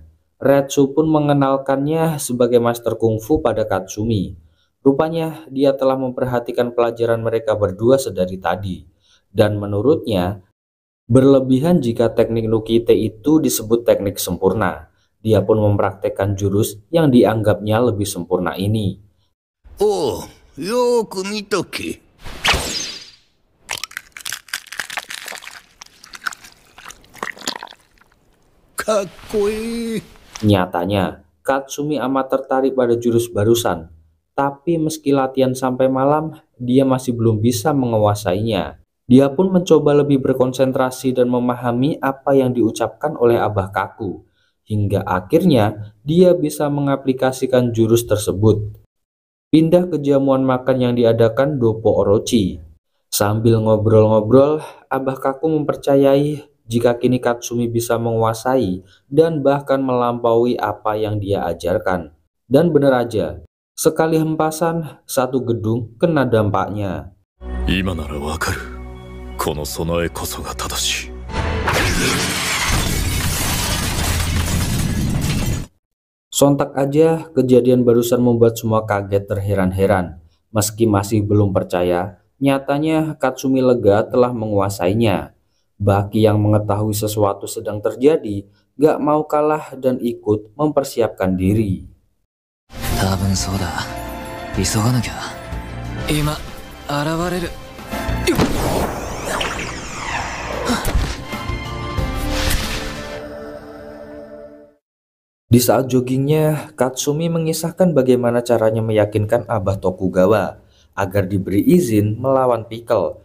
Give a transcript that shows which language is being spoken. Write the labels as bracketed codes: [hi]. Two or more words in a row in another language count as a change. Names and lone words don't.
[id] Retsu pun mengenalkannya sebagai master kungfu pada Katsumi. Rupanya dia telah memperhatikan pelajaran mereka berdua sedari tadi. Dan menurutnya, berlebihan jika teknik Nukite itu disebut teknik sempurna. Dia pun mempraktekkan jurus yang dianggapnya lebih sempurna ini. [ja] おう、よーく見とけ。かっこいい。 [id] Nyatanya, Katsumi amat tertarik pada jurus barusan. Tapi meski latihan sampai malam, dia masih belum bisa menguasainya. Dia pun mencoba lebih berkonsentrasi dan memahami apa yang diucapkan oleh Abah Kaku. Hingga akhirnya dia bisa mengaplikasikan jurus tersebut. Pindah ke jamuan makan yang diadakan Doppo Orochi. Sambil ngobrol-ngobrol, Abah Kaku mempercayai jika kini Katsumi bisa menguasai dan bahkan melampaui apa yang dia ajarkan. Dan benar aja, sekali hempasan, satu gedung kena dampaknya. [ja] 今ならわかる。この備えこそが正しい。 [id] Sontak aja kejadian barusan membuat semua kaget terheran-heran. Meski masih belum percaya, nyatanya Katsumi lega telah menguasainya. Bucky yang mengetahui sesuatu sedang terjadi gak mau kalah dan ikut mempersiapkan diri. [ja] 多分そうだ。急がなきゃ。今現れる。 [id] Di saat joggingnya, Katsumi mengisahkan bagaimana caranya meyakinkan Abah Tokugawa agar diberi izin melawan Pickle.